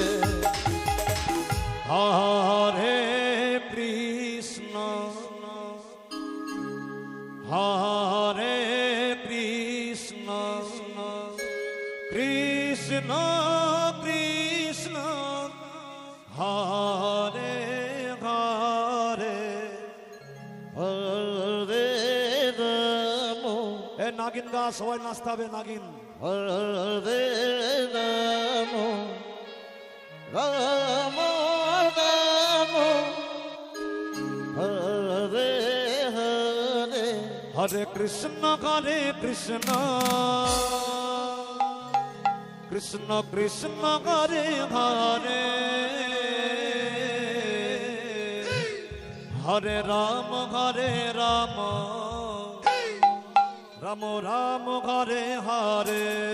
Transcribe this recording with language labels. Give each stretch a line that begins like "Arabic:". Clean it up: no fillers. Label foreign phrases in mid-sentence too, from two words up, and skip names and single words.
Sanskrit: हरे कृष्ण हरे कृष्ण कृष्ण कृष्ण हरे हरे हरे राम
Bangla: নাগিন গা সবাই নাচতে হবে নাগিন
Sanskrit: हरे राम राम राम हरे हरे हरे कृष्ण कृष्ण कृष्ण हरे हरे हरे राम राम राम हरे हरे